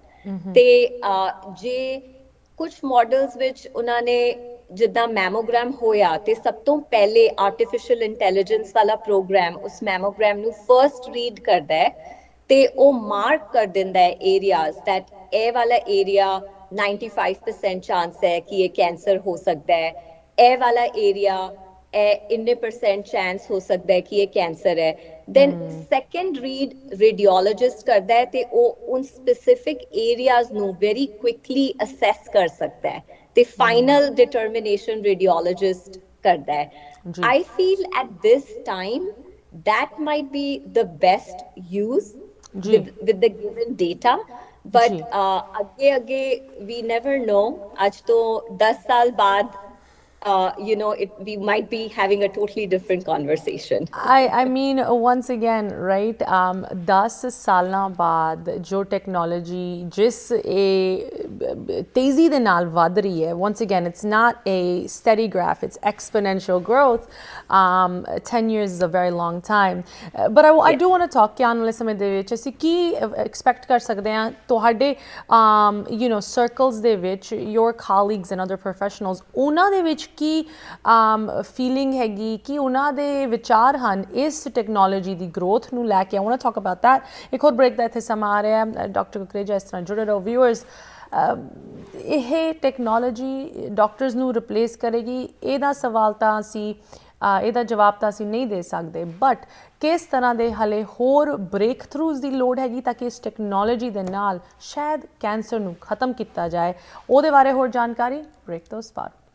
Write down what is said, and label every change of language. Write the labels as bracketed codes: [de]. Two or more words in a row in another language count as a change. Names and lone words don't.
[pa] ਤੇ ਜੇ ਕੁਝ ਮਾਡਲਸ ਵਿੱਚ ਉਹਨਾਂ ਨੇ ਜਿੱਦਾਂ ਮੈਮੋਗ੍ਰਾਮ ਹੋਇਆ ਤੇ ਸਭ ਤੋਂ ਪਹਿਲੇ [en] artificial intelligence [pa] ਵਾਲਾ ਪ੍ਰੋਗਰਾਮ ਉਸ ਮੈਮੋਗ੍ਰਾਮ ਨੂੰ [en] first read [pa] ਕਰਦਾ ਹੈ ਤੇ ਉਹ ਮਾਰਕ ਕਰ ਦਿੰਦਾ ਹੈ [en] areas that [pa] ਇਹ ਵਾਲਾ ਏਰੀਆ 95% ਚਾਂਸ ਹੈ ਕਿ ਇਹ ਕੈਂਸਰ ਹੋ ਸਕਦਾ ਹੈ, ਇਹ ਵਾਲਾ ਏਰੀਆ ਇਹ ਇੰਨੇ % ਚਾਂਸ ਹੋ ਸਕਦਾ ਹੈ ਕਿ ਇਹ ਕੈਂਸਰ ਹੈ. [en] then second read radiologist [pa] ਕਰਦਾ ਹੈ ਤੇ ਉਹ ਉਨ [en] specific areas [pa] ਨੂੰ [en] very quickly assess [pa] ਕਰ ਸਕਦਾ ਹੈ ਤੇ [en] final determination radiologist [pa] ਕਰਦਾ ਹੈ. [en] I feel at this time that might be the best use. [hi] जी [en] with the given data. But [hi] जी आगे आगे [en] we never know. [hi] आज तो 10 साल बाद [en] we might be having a totally different conversation. I mean, once again, right? [pa] 10 ਸਾਲਾਂ ਬਾਅਦ ਜੋ ਟੈਕਨੋਲੋਜੀ ਜਿਸ ਤੇਜ਼ੀ ਦੇ ਨਾਲ ਵੱਧ ਰਹੀ ਹੈ, [en] once again, it's not a steady graph, it's exponential growth. 10 years is a very long time. But I Yeah. do want to talk [pa] ਕਿ ਆਉਣ ਵਾਲੇ ਸਮੇਂ ਦੇ ਵਿੱਚ ਅਸੀਂ ਕੀ ਐਕਸਪੈਕਟ ਕਰ ਸਕਦੇ ਹਾਂ ਤੁਹਾਡੇ ਸਰਕਲਸ ਦੇ ਵਿੱਚ [en] your colleagues and other professionals [pa] ਉਹਨਾਂ ਦੇ ਵਿੱਚ ਕੀ ਫੀਲਿੰਗ ਹੈਗੀ ਕਿ ਉਹਨਾਂ ਦੇ ਵਿਚਾਰ ਹਨ ਇਸ ਟੈਕਨੋਲੋਜੀ ਦੀ ਗਰੋਥ ਨੂੰ ਲੈ ਕੇ। [en] I want to talk about that। [pa] ਇੱਕ ਹੋਰ ਬ੍ਰੇਕ ਦਾ ਇੱਥੇ ਸਮਾਂ ਆ ਰਿਹਾ ਹੈ। ਡਾਕਟਰ ਕੁਕਰੇਜਾ ਇਸ ਤਰ੍ਹਾਂ ਜੁੜੇ ਰਹੋ ਵਿਊਅਰਸ। ਇਹ ਟੈਕਨੋਲੋਜੀ ਡਾਕਟਰਸ ਨੂੰ ਰਿਪਲੇਸ ਕਰੇਗੀ, ਇਹਦਾ ਸਵਾਲ ਤਾਂ ਅਸੀਂ ਇਹਦਾ ਜਵਾਬ ਤਾਂ ਅਸੀਂ ਨਹੀਂ ਦੇ ਸਕਦੇ, ਬਟ ਕਿਸ ਤਰ੍ਹਾਂ ਦੇ ਹਲੇ ਹੋਰ ਬ੍ਰੇਕ ਥਰੂਜ਼ ਦੀ ਲੋੜ ਹੈਗੀ ਤਾਂ ਕਿ ਇਸ ਟੈਕਨੋਲੋਜੀ ਦੇ ਨਾਲ ਸ਼ਾਇਦ ਕੈਂਸਰ ਨੂੰ ਖਤਮ ਕੀਤਾ ਜਾਏ, ਉਹਦੇ ਬਾਰੇ ਹੋਰ ਜਾਣਕਾਰੀ ਬ੍ਰੇਕ ਤੋਂ ਬਾਅਦ।